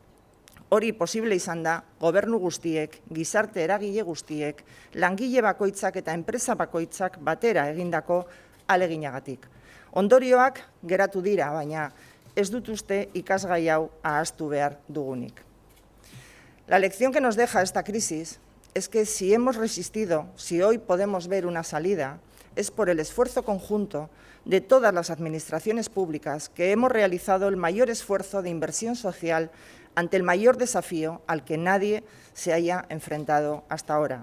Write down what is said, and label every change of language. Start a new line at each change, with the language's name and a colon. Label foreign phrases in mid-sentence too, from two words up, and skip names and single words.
Basque: Hori posible izan da, gobernu guztiek, gizarte eragile guztiek, langile bakoitzak eta enpresa bakoitzak batera egindako aleginagatik. Ondorioak geratu dira, baina ez dut uste ikasgai hau ahaztu behar dugunik.
Spanish: La lección que nos deja esta crisis es que si hemos resistido, si hoy podemos ver una salida, es por el esfuerzo conjunto de todas las administraciones públicas que hemos realizado el mayor esfuerzo de inversión social ante el mayor desafío al que nadie se haya enfrentado hasta ahora.